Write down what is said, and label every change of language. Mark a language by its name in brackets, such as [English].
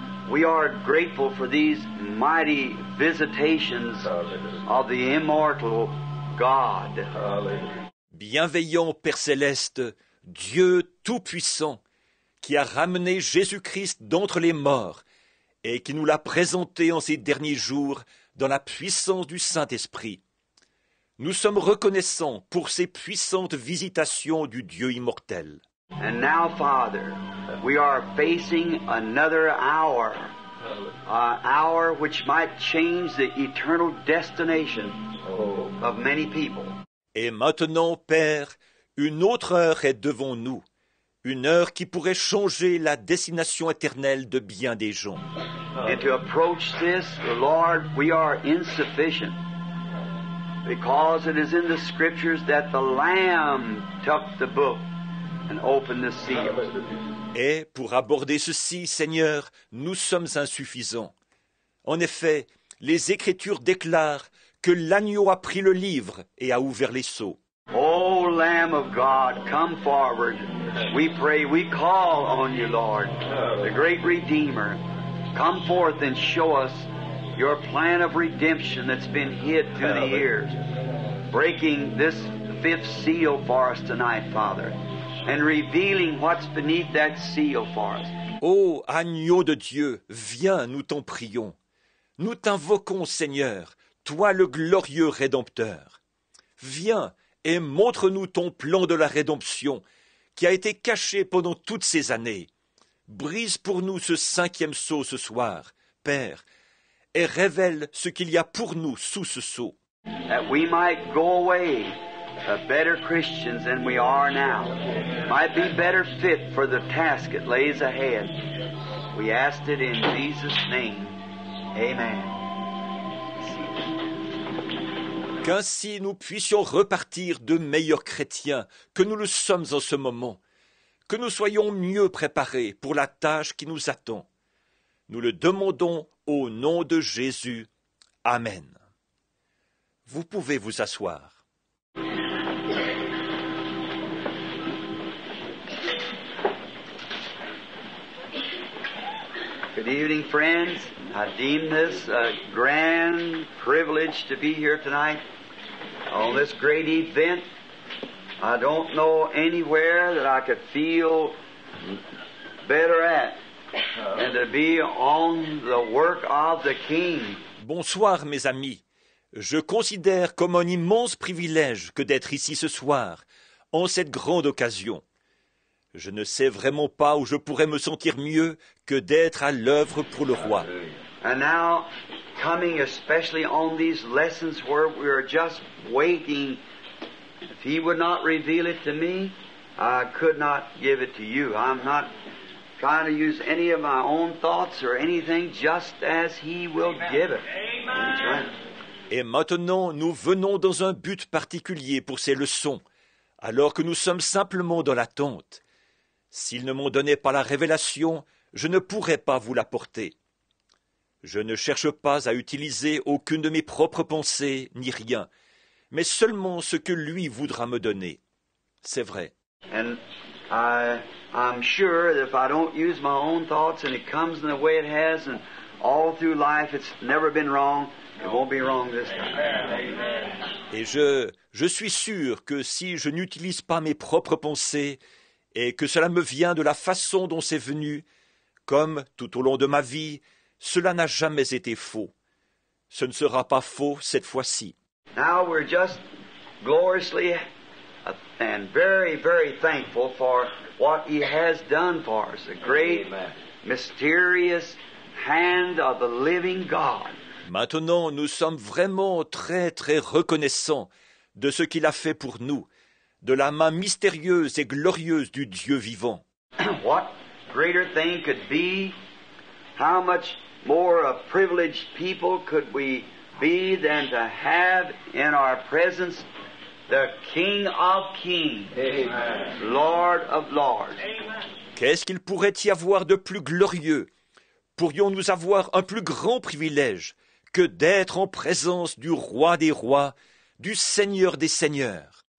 [English] We are grateful for these mighty visitations of the immortal God. [French] Bienveillant Père Céleste, Dieu Tout-Puissant, qui a ramené Jésus-Christ d'entre les morts et qui nous l'a présenté en ces derniers jours dans la puissance du Saint-Esprit. Nous sommes reconnaissants pour ces puissantes visitations du Dieu immortel. [English] And now, Father, we are facing another hour, an hour which might change the eternal destination of many people. [French] Et maintenant, Père, une autre heure est devant nous, une heure qui pourrait changer la destination éternelle de bien des gens. [English] And to approach this, Lord, we are insufficient, because it is in the Scriptures that the Lamb took the book and opened the seal. [French] Et pour aborder ceci, Seigneur, nous sommes insuffisants. En effet, les Écritures déclarent que l'agneau a pris le livre et a ouvert les sceaux. [English] O Lamb of God, come forward. We pray, we call on you, Lord, the great Redeemer. Come forth and show us your plan of redemption that's been hid through the years. Breaking this fifth seal for us tonight, Father, and revealing what's beneath that seal for us. [French] Ô agneau de Dieu, viens, nous t'en prions. Nous t'invoquons, Seigneur, toi le glorieux Rédempteur. Viens et montre-nous ton plan de la rédemption qui a été caché pendant toutes ces années. Brise pour nous ce cinquième sceau ce soir, Père, et révèle ce qu'il y a pour nous sous ce sceau. [English] That we might go away better Christians than we are now, might be better fit for the task that lays ahead. We asked it in Jesus' name. Amen. [French] Qu'ainsi nous puissions repartir de meilleurs chrétiens que nous le sommes en ce moment, que nous soyons mieux préparés pour la tâche qui nous attend. Nous le demandons au nom de Jésus. Amen. Vous pouvez vous asseoir. [English] Good evening, friends. I deem this a grand privilege to be here tonight on this great event. I don't know anywhere that I could feel better at than to be on the work of the King. [French] Bonsoir, mes amis. Je considère comme un immense privilège que d'être ici ce soir, en cette grande occasion. Je ne sais vraiment pas où je pourrais me sentir mieux que d'être à l'œuvre pour le roi. [English] And now, coming especially on these lessons where we are just waiting, if He would not reveal it to me, I could not give it to you. I'm not trying to use any of my own thoughts or anything, just as He will give it. That's right. [French] Et maintenant, nous venons dans un but particulier pour ces leçons, alors que nous sommes simplement dans l'attente. S'il ne m'en donnait pas la révélation, je ne pourrais pas vous l'apporter. Je ne cherche pas à utiliser aucune de mes propres pensées, ni rien, mais seulement ce que lui voudra me donner. C'est vrai. [English] And I'm sure that if I don't use my own thoughts and it comes in the way it has, and all through life it's never been wrong, it won't be wrong this time. [French] Et je suis sûr que si je n'utilise pas mes propres pensées et que cela me vient de la façon dont c'est venu, comme tout au long de ma vie, cela n'a jamais été faux. Ce ne sera pas faux cette fois-ci. [English] Now we're just gloriously and very, very thankful for what He has done for us. The great, mysterious hand of the living God. [French] Maintenant, nous sommes vraiment très, très reconnaissants de ce qu'il a fait pour nous, de la main mystérieuse et glorieuse du Dieu vivant. [English] What greater thing could be? How much more a privileged people could we be than to have in our presence the King of Kings, Lord of Lords. [French] Qu'est-ce qu'il pourrait y avoir de plus glorieux? Pourrions-nous avoir un plus grand privilège que d'être en présence du Roi des rois, du Seigneur des seigneurs?